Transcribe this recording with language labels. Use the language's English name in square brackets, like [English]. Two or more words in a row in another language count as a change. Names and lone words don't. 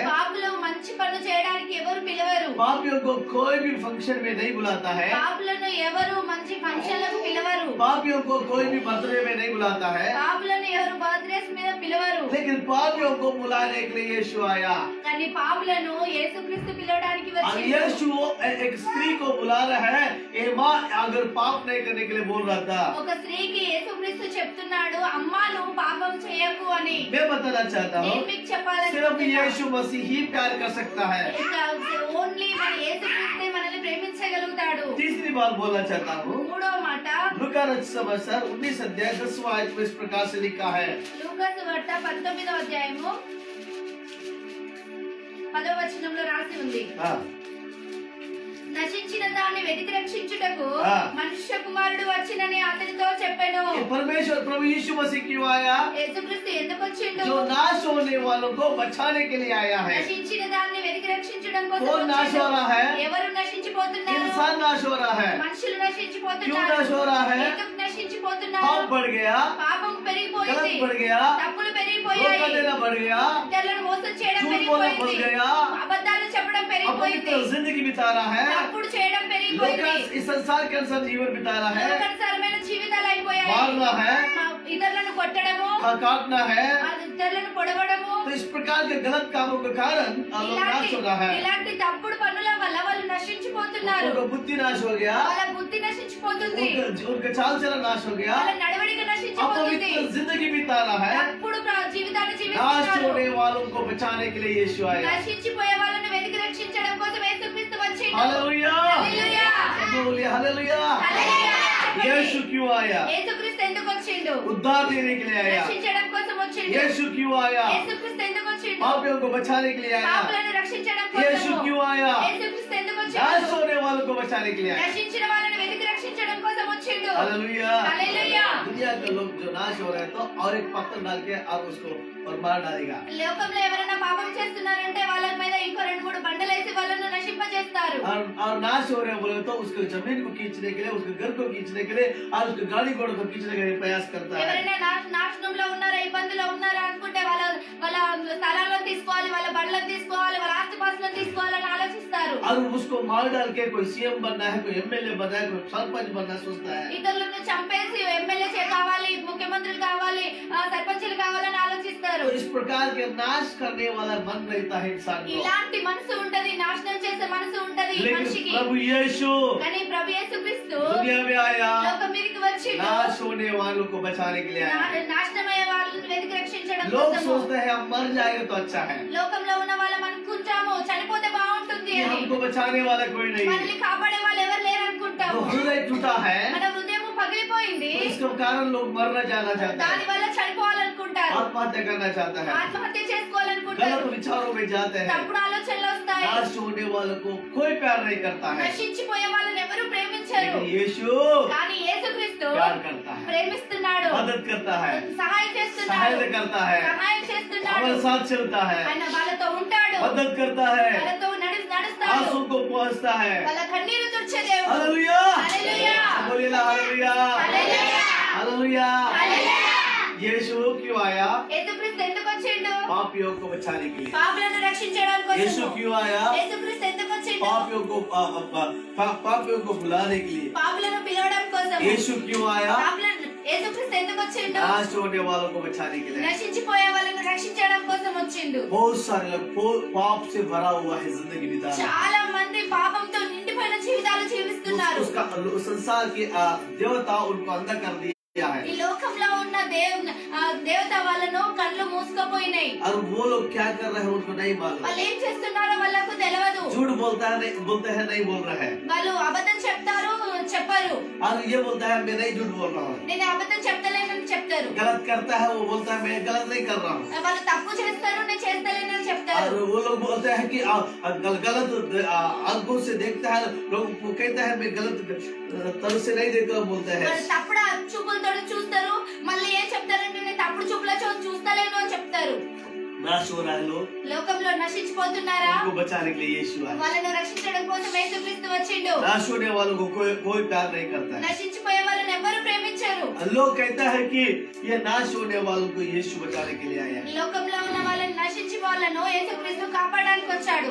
[Telugu] పాపులు మంచి పనులు చేయడానికి ఎవరు పిలవరు. [Hindi] पापियों को कोई भी फंक्शन में नहीं बुलाता है, [Telugu] పాపులను ఎవరు మంచి ఫంక్షన్లకు పిలవరు. [Hindi] पापियों को कोई भी बर्थडे में नहीं बुलाता है, [Telugu] పాపులను ఎవరు బర్త్డేస్ మీద పిలవరు. [Hindi] लेकिन पापियों को बुलाने के लिए यीशु आया। [Telugu] కానీ పాపులను యేసుక్రీస్తు పిలవడానికి [Hindi] और [Telugu] వచ్చిండు. [Hindi] यीशु एक स्त्री को बुला रहा है, ए माँ अगर पाप नहीं करने के लिए बोल रहा था। [Telugu] ఒక స్త్రీకి యేసుక్రీస్తు చెప్తున్నాడు, అమ్మా నువ్వు పాపం చేయకు అని. [Hindi] मैं बताना चाहता हूँ, [Telugu] నేను మీకు చెప్పాలని [Hindi] सिर्फ यीशु मसीह ही प्यार कर सकता है। [Telugu] ఓన్లీ మన యేసుక్రీస్తే మనల్ని ప్రేమించగలుగుతాడు. [Hindi] तीसरी बात बोलना चाहता हूँ, [Telugu] మూడో మాట [Hindi] लूका समाचार 19 अध्याय 10वां आयत में इस प्रकार से लिखा है। [Telugu] లూకా సువార్త 19వ అధ్యాయము 10వ వచనంలో రాసి ఉంది. నశించిన దాన్ని వెతికి రక్షించుటకు మనుష్య కుమారుడు వచ్చినని అతనితో చెప్పెను. [Hindi] परमेश्वर प्रभु यीशु मसीह क्यों आया? [Telugu] యేసుక్రీస్తు ఎందుకు వచ్చిండు? [Hindi] जो नाश होने वालों को बचाने के लिए आया है। [Telugu] నశించిన దాన్ని వెతికి రక్షించడం కోసం [Hindi] कौन नाश हो रहा है? [Telugu] ఎవరు నశించిపోతున్నారు? [Hindi] इंसान नाश हो रहा है। [Telugu] మనుషులు [Hindi] क्यों [Telugu] నశించిపోతున్నారు. [Hindi] नाश हो रहा है? [Telugu] ఎందుకు నశించిపోతున్నారు? [Hindi] पाप बढ़ गया, [Telugu] పాపం [Hindi] गलत [Telugu] పెరిగిపోయింది. [Hindi] बढ़ गया, [Telugu] తప్పులు [Hindi] धोखा [Telugu] పెరిగిపోయాయి. [Hindi] देना बढ़ गया, [Telugu] ఇతరులను మోసం చేయడం [Hindi] झूठ बोलना बढ़ [Telugu] పెరిగిపోయింది. [Hindi] गया, [Telugu] అబద్ధాలు చెప్పడం పెరిగిపోయింది. [Hindi] अपवित्र जिंदगी बिता रहा है, [Telugu] తప్పుడు చేయడం పెరిగిపోయింది. [Hindi] इस संसार के अनुसार जीवन बिता रहा है, [Telugu] లోకానుసారమైన జీవితాలు అయిపోయాయి. [Hindi] मारना है, [Telugu] ఇతరులను కొట్టడము, [Hindi] काटना है। [Telugu] ఇతరులను పొడవడము, [Hindi] तो इस प्रकार के गलत कामों के कारण लोग नाश हो रहा है। [Telugu] ఇలాంటి తప్పుడు పనుల వల్ల వాళ్ళు నశించిపోతున్నారు. [Hindi] उनका बुद्धि नाश हो गया, [Telugu] వాళ్ళ బుద్ధి నశించిపోతుంది. [Hindi] उनका चाल चलन नाश हो गया, [Telugu] వాళ్ళ నడవడిక నశించిపోతుంది. [Hindi] अपवित्र जिंदगी बिता रहा है। [Telugu] తప్పుడు జీవితాన్ని [Hindi] नाश [Telugu] జీవిస్తున్నారు. [Hindi] होने वालों को बचाने के लिए यीशु आया। [Telugu] నశించిపోయే వాళ్ళని వెతికి రక్షించడం కోసం యేసుక్రీస్తు వచ్చిండు. [Hindi] हालेलुया, [Telugu] హల్లెలూయా, [Hindi] बोलिए हालेलुया। [Telugu] హల్లెలూయా. [Hindi] यीशु क्यों आया? [Telugu] యేసుక్రీస్తు ఎందుకు వచ్చిండు? [Hindi] उद्धार देने के लिए आया। [Telugu] రక్షించడం కోసం వచ్చిండు. [Hindi] यीशु क्यों आया? [Telugu] యేసుక్రీస్తు ఎందుకు వచ్చిండు? [Hindi] पापियों को बचाने के लिए आया। [Telugu] పాపులను రక్షించడం [Hindi] यीशु [Telugu] కోసం. [Hindi] क्यों आया? [Telugu] యేసుక్రీస్తు ఎందుకు [Hindi] नाश [Telugu] వచ్చిండు? [Hindi] होने वालों को बचाने के लिए आया। [Telugu] నశించిన వాళ్ళని వెతికి రక్షించడం కోసం వచ్చిండు. [Hindi] हालेलुया। [Telugu] హల్లెలూయా. [Hindi] दुनिया के लोग जो नाश हो रहे हैं तो और एक पत्थर डाल के आप उसको और मार डालेगा। [Telugu] లోకంలో ఎవరైనా పాపం చేస్తున్నారంటే వాళ్ళ మీద ఇంకో 2-3 బండలేసి వాళ్ళను నశింపజేస్తారు. [Hindi] और नाश हो रहे बोले तो उसके जमीन को खींचने के लिए, उसके घर को खींचने के लिए और उसके गाड़ी घोड़े को खींचने के लिए प्रयास करता है। [Telugu] ఎవరైనా నాశనంలో ఉన్నారా, ఇబ్బందులో ఉన్నారా అనుకుంటే వాళ్ళ స్థలాలను తీసుకోవాలి, వాళ్ళ బండ్లను తీసుకోవాలి, వాళ్ళ ఆస్తి విశ్వాసం తీసుకోవాలని ఆలోచిస్తారు. [Hindi] और उसको मार डाल के कोई सीएम बनना है, कोई एमएलए बनना है, कोई सरपंच बनना सोचता है. [Telugu] ఇతరులను చంపేసి ఎమ్మెల్యే కావాలి, ముఖ్యమంత్రులు కావాలి, సర్పంచులు కావాలని ఆలోచిస్తారు. [Hindi] तो इस प्रकार के नाश करने वाला मन रहता है इंसान को. [Telugu] ఇలాంటి మనసు ఉంటది, నాశనం చేసే మనసు ఉంటది ఈ [Hindi] लेकिन [Telugu] మనిషికి. [Hindi] प्रभु यीशु [Telugu] కానీ ప్రభు యేసుక్రీస్తు [Hindi] दुनिया में आया, [Telugu] లోకం మీదకి వచ్చి [Hindi] नाश होने वालों को बचाने के लिए आया. [Telugu] నాశనమయ్యే వాళ్ళని వెతికి రక్షించడం [Hindi] लोग [Telugu] కోసము. [Hindi] सोचते हैं हम मर जाएंगे तो अच्छा है, [Telugu] లోకంలో ఉన్న వాళ్ళం అనుకుంటాము చనిపోతే బాగుంటుంది [Hindi] कि [Telugu] అని. [Hindi] हमको बचाने वाला कोई नहीं है. [Telugu] మనల్ని కాపాడే వాళ్ళు ఎవరు లేరు [Hindi] तो [Telugu] అనుకుంటాము. [Hindi] हृदय टूटा है, [Telugu] మన హృదయం పగిలిపోయింది, [Hindi] तो इसके कारण लोग मरना जाना चाहते [Telugu] దాని [Hindi] हैं, [Telugu] వల్ల చనిపోవాలనుకుంటారు, [Hindi] आत्महत्या करना चाहता है, [Telugu] ఆత్మహత్య చేసుకోవాలనుకుంటారు, [Hindi] गलत विचारों में जाते हैं. [Telugu] తప్పుడు ఆలోచనలు వస్తాయి. [Hindi] नाश होने वालों को कोई प्यार नहीं करता है, [Telugu] నశించిపోయే వాళ్ళని ఎవరు ప్రేమించరు. [Hindi] लेकिन यीशु [Telugu] కానీ యేసుక్రీస్తు [Hindi] प्यार करता है, [Telugu] ప్రేమిస్తున్నాడు, [Hindi] मदद करता है, [Telugu] సహాయం చేస్తున్నాడు, [Hindi] सहायता करता है, [Telugu] సహాయం చేస్తున్నాడు. [Hindi] हमारे साथ चलता है, [Telugu] ఆయన వాళ్ళతో ఉంటాడు, [Hindi] मदद करता है, [Telugu] వాళ్ళతో నడుస్తాడు, [Hindi] आंसू को पहुंचता है. [Telugu] వాళ్ళ కన్నీరు తుడిచే దేవుడు. [Hindi] हालेलुया, [Telugu] హల్లెలూయా, [Hindi] बोलिए ना हालेलुया, [Telugu] హల్లెలూయా, [Hindi] हालेलुया. [Telugu] హల్లెలూయా. [Hindi] यीशु क्यों आया? [Telugu] యేసుక్రీస్తు ఎందుకు వచ్చిండు? [Hindi] पापियों को बचाने के लिए. [Telugu] పాపులను రక్షించడం కోసం. [Hindi] यीशु क्यों आया? [Telugu] యేసుక్రీస్తు ఎందుకు వచ్చిండు? [Hindi] पापियों को बुलाने के लिए. [Telugu] పాపులను పిలవడం కోసం. [Hindi] यीशु क्यों आया? [Telugu] యేసుక్రీస్తు ఎందుకు వచ్చిండు? [Hindi] नाश होने वालों को बचाने के लिए. [Telugu] నశించిపోయే వాళ్ళని రక్షించడం కోసం వచ్చిండు. [Hindi] बहुत सारे लोग पाप से भरा हुआ है जिंदगी बिता रहे हैं. [Telugu] చాలా మంది పాపంతో నిండిపోయిన జీవితాలు జీవిస్తున్నారు. [Hindi] उसका संसार के देवता उनको अंधा कर दिया है. [Telugu] ఈ లోకంలో ఉన్న దేవత వాళ్ళను కళ్ళు మూసుకుపోయినాయి. [Hindi] और वो लोग क्या कर रहे हैं उनको नहीं मालूम. [Telugu] వాళ్ళు ఏం చేస్తున్నారో వాళ్ళకు తెలియదు. [Hindi] झूठ बोलते हैं नहीं बोल रहे हैं. [Telugu] వాళ్ళు అబద్ధం చెప్తారు, చెప్పరు. [Hindi] और ये बोलता है मैं नहीं झूठ बोल रहा हूँ. [Telugu] నేను అబద్ధం చెప్తలేనని చెప్తారు. [Hindi] गलत करता है वो बोलता है मैं गलत नहीं कर रहा हूँ. [Telugu] వాళ్ళు తప్పు చేస్తారు, నేను చేస్తలేనని చెప్తారు. [Hindi] और वो लोग बोलते हैं कि गलत आंखों से देखता है, लोग कहता है मैं गलत तरह से नहीं देख रहा बोलते हैं. [Telugu] వాళ్ళు తప్పుడు చూపులతో చూస్తారు, మళ్ళీ ఏం చెప్తారంటే నేను తప్పుడు చూపులతో చూస్తలేను అని చెప్తారు. [Hindi] नाश हो रहा है लोग. [Telugu] లోకంలో నశించిపోతున్నారా? [Hindi] उनको बचाने के लिए यीशु आया. [Telugu] వాళ్ళను రక్షించడం కోసం యేసుక్రీస్తు వచ్చిండు. [Hindi] नाश होने वालों को कोई प्यार नहीं करता है. [Telugu] నశించిపోయే వాళ్ళని ఎవరు ప్రేమించరు. [Hindi] लोग कहता है कि ये नाश होने वालों को यीशु बचाने के लिए आया. [Telugu] ఈ లోకంలో ఉన్న వాళ్ళని నశించి వాళ్ళను యేసుక్రీస్తు కాపాడడానికి వచ్చాడు.